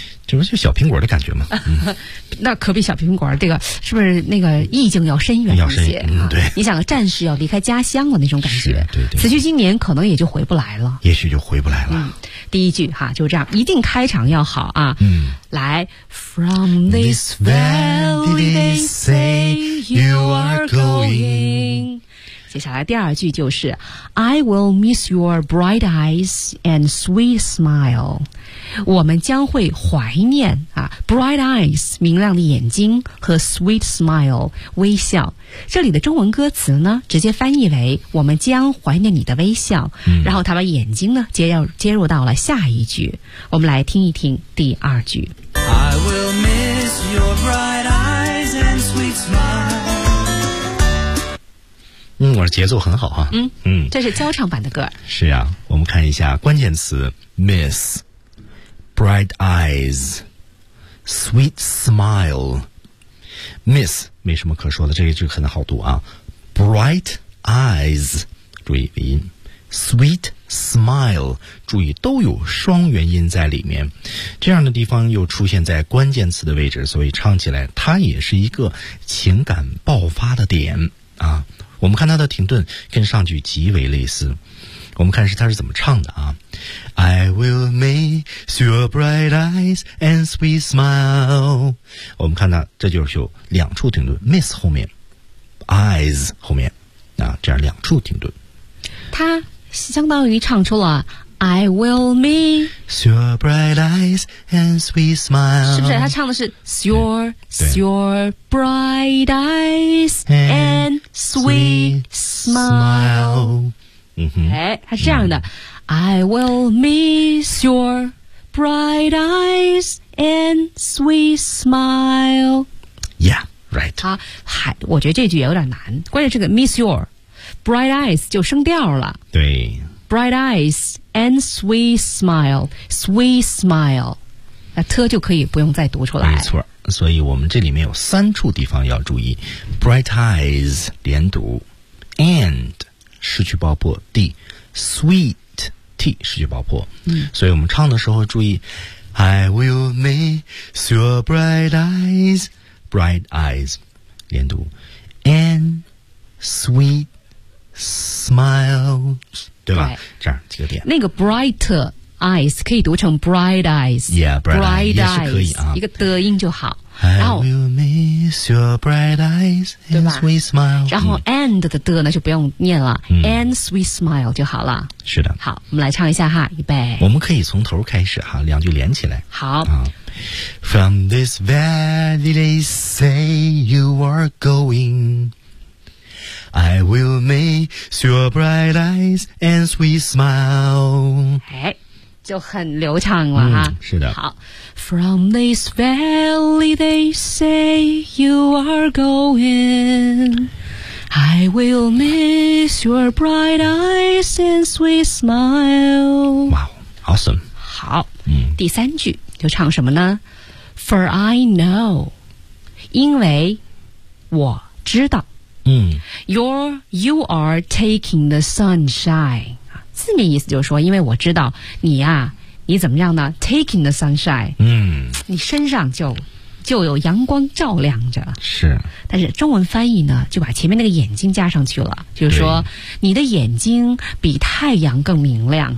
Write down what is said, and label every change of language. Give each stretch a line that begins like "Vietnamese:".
Chinese: 这不就小苹果的感觉吗？嗯，那可比小苹果这个是不是那个意境要深远一些？要深，嗯，对，你想战士要离开家乡的那种感觉，是，对对。此去经年，可能也就回不来了。也许就回不来了。嗯，第一句哈就这样，一定开场要好啊。嗯，
English: 来 ，From this valley they say you are going。
Chinese: 接下来第二句就是
English: ，I will miss your bright eyes and sweet smile。
Chinese: 我们将会怀念啊 ，
English: bright eyes
Chinese: 明亮的眼睛和
English: sweet smile
Chinese: 微笑。这里的中文歌词呢，直接翻译为“我们将怀念你的微笑”。嗯，然后他把眼睛呢接入到了下一句。我们来听一听第二句。
English: I will miss your bright eyes and sweet smile。
Chinese: 嗯，我的节奏很好哈。嗯嗯，这是交唱版的歌。是呀，我们看一下关键词 miss。
English: Bright eyes, sweet smile,
Chinese: miss 没什么可说的，这个就可能好读啊。
English: Bright eyes,
Chinese: 注意尾音。
English: Sweet smile,
Chinese: 注意都有双元音在里面，这样的地方又出现在关键词的位置，所以唱起来它也是一个情感爆发的点啊。我们看它的停顿跟上句极为类似。我们看是他是怎么唱的啊
English: ？I will miss your bright eyes and sweet smile。
Chinese: 我们看到这就是有两处停顿 ，
English: miss
Chinese: 后面 ，eyes 后面，啊，这样两处停顿。他相当于唱出了
English: I will miss your bright eyes and sweet smile.
Chinese: 是不是他唱的是
English: your bright eyes and sweet smile？
Chinese: 哎，他是这样的。
English: I will miss your bright eyes and sweet smile. Yeah, right.
Chinese: 好，我觉得这句也有点难。关键这个
English: miss your bright eyes
Chinese: 就升调了。对。
English: Bright eyes and sweet smile，
Chinese: 那特就可以不用再读出来。没错，所以我们这里面有三处地方要注意 ：
English: bright eyes
Chinese: 连读 ，and 失去爆破 ，d sweet t 失去爆破。所以我们唱的时候注意
English: ，I will miss your bright eyes 连读 ，and sweet smile。
Chinese: 对吧？对，这样几个点。
English: 那个 bright eyes
Chinese: 可以读成
English: bright eyes， yeah， bright eyes
Chinese: 也是可以啊，一个的音就好。
English: I will miss your bright eyes and sweet smile，
Chinese: 然后 and 的呢就不用念了，
English: and sweet smile
Chinese: 就好了。是的。好，我们来唱一下哈，预备。我们可以从头开始哈，两句连起来。好。
English: From this valley they say you are going. I will miss your bright eyes and sweet smile.
Chinese: 哎，就很流畅了哈。是的。好。
English: From this valley they say you are going. I will miss your bright eyes and sweet smile. Wow, awesome.
Chinese: 好。第三句就唱什么呢 ?
English: For I know.
Chinese: 因为我知道。
English: You are taking the sunshine.
Chinese: 字面意思就是说，因为我知道你啊，你怎么样呢 ？
English: Taking the sunshine.
Chinese: 你身上就有阳光照亮着。是。但是中文翻译呢，就把前面那个眼睛加上去了，就是说你的眼睛比太阳更明亮。